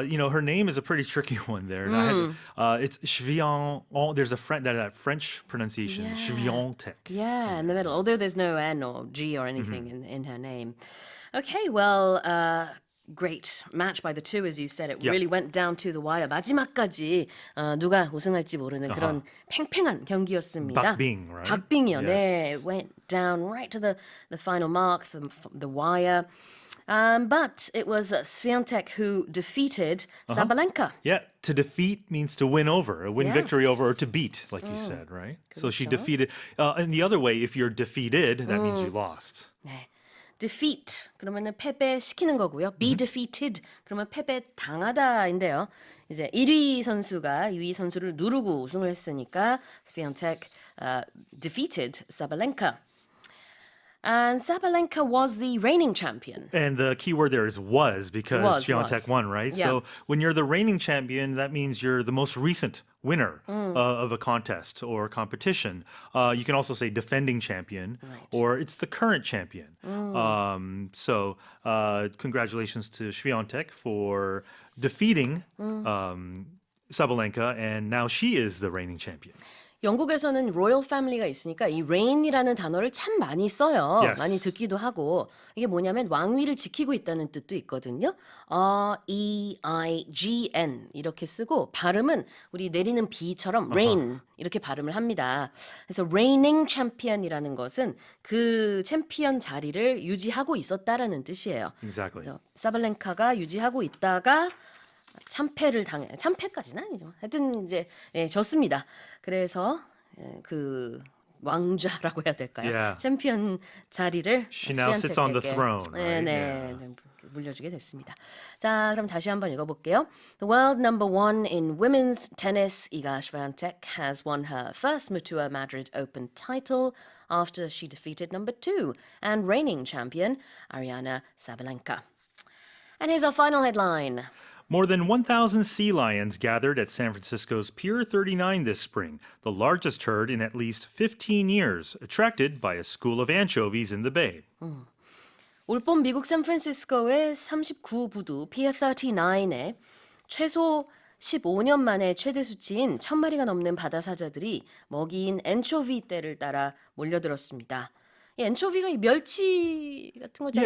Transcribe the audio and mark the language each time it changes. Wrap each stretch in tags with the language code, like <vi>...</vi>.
<en>you know, her name is a pretty tricky one there. And it's Swiatek. There's a that French pronunciation, Yeah. Swiatek. Yeah, in the middle. Although there's no N or G or anything in her name. Okay, well, great match by the two, as you said. It really went down to the wire.</en> <ko>마지막까지 누가 우승할지 모르는 그런 팽팽한 경기였습니다. 박빙,</ko> <en>right?</en> <ko>박빙이요.</ko> <en>Yes.</en> <ko>네,</ko> <en>it went down right to the final mark, the wire. But it was Swiatek who defeated Sabalenka. Yeah, to defeat means to win over, win Yeah. victory over, or to beat, like you said, right? So she defeated. And the other way, if you're defeated, that means you lost.</en> <ko>네. defeat 그러면은 패배시키는 거고요.</ko> <en>be defeated</en> <ko>그러면 패배 당하다인데요. 이제 1위 선수가 2위 선수를 누르고 우승을 했으니까</ko> <en>Swiatek defeated Sabalenka. And Sabalenka was the reigning champion. And the key word there is was, because Swiatek won, right? Yeah. So when you're the reigning champion, that means you're the most recent winner of a contest or competition. You can also say defending champion, or it's the current champion. So congratulations to Swiatek for defeating Sabalenka, and now she is the reigning champion.</en> <ko>영국에서는 로열 패밀리가 있으니까 이 reign이라는 단어를 참 많이 써요.</ko> <en>Yes.</en> <ko>많이 듣기도 하고 이게 뭐냐면 왕위를 지키고 있다는 뜻도 있거든요. R-E-I-G-N 이렇게 쓰고 발음은 우리 내리는 B처럼 reign 이렇게 발음을 합니다. 그래서</ko> <en>reigning champion</en> <ko>이라는 것은 그 챔피언 자리를 유지하고 있었다라는 뜻이에요.</ko> <en>Exactly.</en> <ko>그래서 사발렌카가 유지하고 있다가 참패까지는 아니죠. 하여튼 이제 졌습니다. 그래서 그 왕좌라고 해야 될까요?</ko> <en>Yeah.</en> <ko>챔피언 자리를</ko> <en>She now sits on the</en> <ko>스위아텍에게</ko> <en>throne, right?</en> <ko>네, 물려주게 됐습니다. 자, 그럼 다시 한번 읽어볼게요.</ko> <en>The world number 1 in women's tennis, Iga Swiatek, has won her first Matua Madrid Open title after she defeated number 2 and reigning champion Ariana Sabalenka. And here's our final headline. More than 1,000 sea lions gathered at San Francisco's Pier 39 this spring, the largest herd in at least 15 years, attracted by a school of anchovies in the bay.</en> <ko>올봄 미국 샌프란시스코의 39부두 Pier 39에 최소 15년 만에 최대 수치인 1,000마리가 넘는 바다사자들이 먹이인 엔초비 떼를 따라 몰려들었습니다. 이 엔초비가 이 멸치 같은 거잖아요.</ko>